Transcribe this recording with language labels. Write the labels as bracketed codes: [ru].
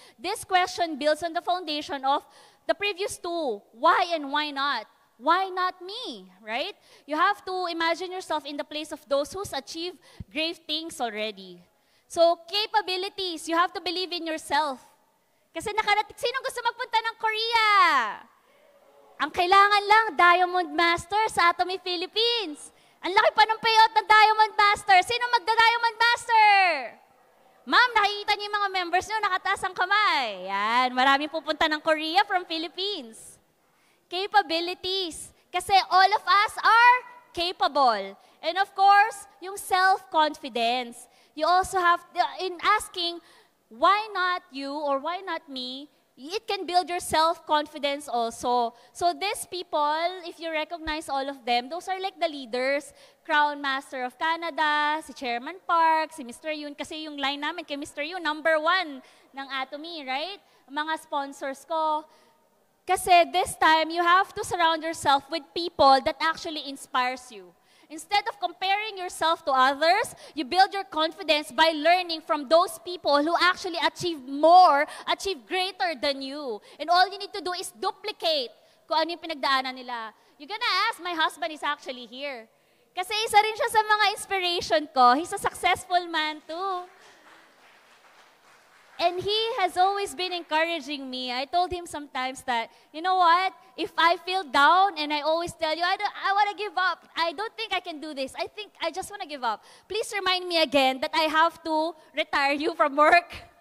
[en] This question builds on the foundation of the previous two. Why and why not? Why not me, right? You have to imagine yourself in the place of those who's achieved great things already. So, capabilities, you have to believe in yourself. [tl] Kasi sinong gusto magpunta ng Korea? Ang kailangan lang, Diamond Master sa Atomy Philippines. Ang laki pa ng payout ng Diamond Master. Sino magda-Diamond Master? Ma'am, nakikita niyo yung mga members niyo, nakataas ang kamay. Yan, maraming pupunta ng Korea from Philippines. Capabilities. Kasi [en] all of us are capable. And of course, yung self-confidence. You also have, in asking, why not you or why not me, it can build your self-confidence also. So these people, if you recognize all of them, those are like the leaders. Crown Master of Canada, si Chairman Park, si Mr. Yun. [tl] Kasi yung line namin kay Mr. Yun, #1 ng Atomy, right? Mga sponsors ko. [en] Kasi this time, you have to surround yourself with people that actually inspires you. Instead of comparing yourself to others, you build your confidence by learning from those people who actually achieve more, achieve greater than you. And all you need to do is duplicate [tl] kung ano yung pinagdaanan nila. [en] You're gonna ask, my husband is actually here. [tl] Kasi isa rin siya sa mga inspiration ko. [en] He's a successful man too. And he has always been encouraging me. I told him sometimes that, you know what? If I feel down and I always tell you, I want to give up. I don't think I can do this. I think I just want to give up. Please remind me again that I have to retire you from work.